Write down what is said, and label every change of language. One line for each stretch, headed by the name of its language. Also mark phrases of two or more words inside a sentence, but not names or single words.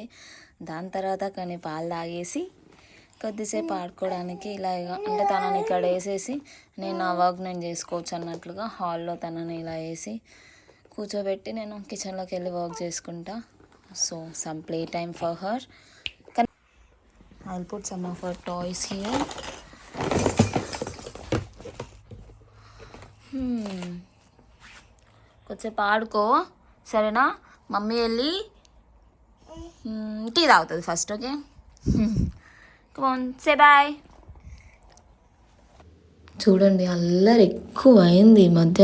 Telugu: దాని తర్వాత కానీ పాలు తాగేసి కొద్దిసేపు ఆడుకోవడానికి ఇలా అంటే తనని ఇక్కడ వేసేసి నేను నా వర్క్ నేను చేసుకోవచ్చు అన్నట్లుగా హాల్లో తనని ఇలా వేసి కూర్చోబెట్టి నేను కిచెన్లోకి వెళ్ళి వర్క్ చేసుకుంటా.
English: So some play time for her. I will put some of her toys here.
Telugu: కొద్దిసేపు ఆడుకో, సరేనా? మమ్మీ వెళ్ళి టీ తాగుతుంది ఫస్ట్. ఓకే,
English: say bye.
Telugu: చూడండి, అల్లరి ఎక్కువ అయింది ఈ మధ్య.